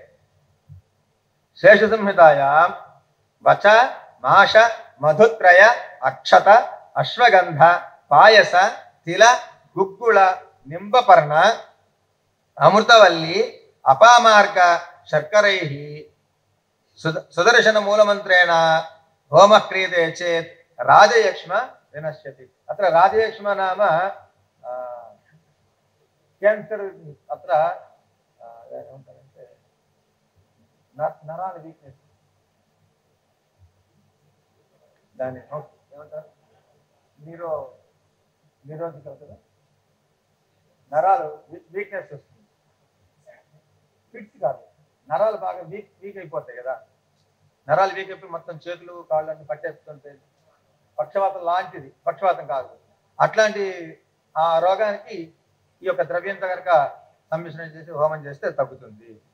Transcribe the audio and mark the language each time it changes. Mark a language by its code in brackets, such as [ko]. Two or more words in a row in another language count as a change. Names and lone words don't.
[sa] शेषसंहितायां वच माश मधुत्रय अक्षत अश्वगंध पायस तिल गुग्गुळ निंबपर्ण अमृतवल्ली अपामार्ग शर्करैः सुदर्शनमूलमन्त्रेण होमः क्रियते चेत् राजयक्ष्म विनश्यति। अत्र राजयक्ष्म नाम कैंसर। अत्र नरानि वीक्नेस् दानि [te] ఏమంటారు నిరోధిక నరాలు వీక్నెస్ వస్తుంది। నరాలు బాగా వీక్ అయిపోతాయి కదా, నరాలు వీక్ అయిపోయి మొత్తం చేతులు కాళ్ళని పట్టేస్తుంటే పక్షవాతం లాంటిది, పక్షవాతం కాదు, అట్లాంటి ఆ రోగానికి ఈ యొక్క ద్రవ్యంతో కనుక సమ్మిశ్రణ చేసి హోమం చేస్తే తగ్గుతుంది.